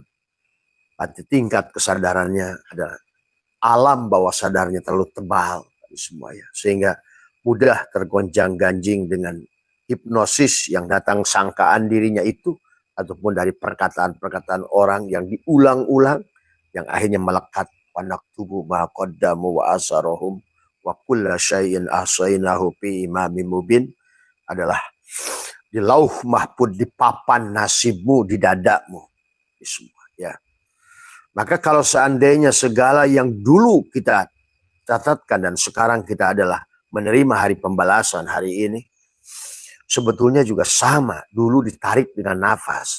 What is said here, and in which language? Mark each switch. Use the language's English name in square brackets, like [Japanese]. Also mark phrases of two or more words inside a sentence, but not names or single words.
[Indonesian] Arti tingkat kesadarannya adalah alam bawah sadarnya terlalu tebal semuanya, sehingga mudah tergonjang-ganjing dengan hipnosis yang datang sangkaan dirinya itu, ataupun dari perkataan-perkataan orang yang diulang-ulang, yang akhirnya melekat pada tubuh [Arabic] ما قدموا وآثارهم وكل شيء أحصيناه في إمام مبين, [Indonesian] adalah di [Arabic] لوح محفوظ, [Indonesian] di papan nasibmu, di dadamu, di semua ya. Maka kalau seandainya segala yang dulu kita catatkan dan sekarang kita adalah menerima hari pembalasan hari ini, sebetulnya juga sama, dulu ditarik dengan nafas.